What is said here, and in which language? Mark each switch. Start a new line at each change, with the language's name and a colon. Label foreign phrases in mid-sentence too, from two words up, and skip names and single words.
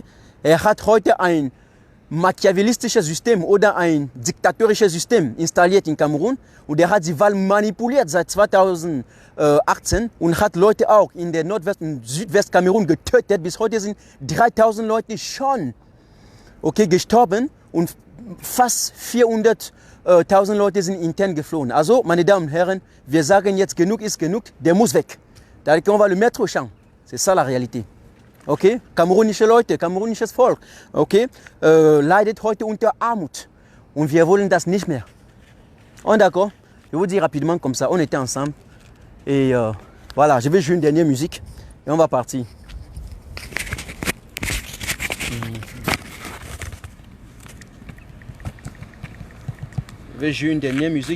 German: Er hat heute ein machiavellistisches System oder ein diktatorisches System installiert in Kamerun und er hat die Wahl manipuliert seit 2018 und hat Leute auch in der Nordwest- und Südwestkamerun getötet. Bis heute sind 3000 Leute schon, okay, gestorben und fast 400.000 Leute sind intern geflohen. Also, meine Damen und Herren, wir sagen jetzt, genug ist genug, der muss weg.
French: On va le mettre au champ. C'est ça la réalité. Okay?
German: Kamerunische Leute, kamerunisches Volk, okay? Leidet heute unter Armut. Und wir wollen das nicht mehr.
French: On est d'accord? Je vous dis rapidement comme ça, on était ensemble. Et voilà, je vais jouer une dernière musique et on va partir. Je vais jouer une dernière musique.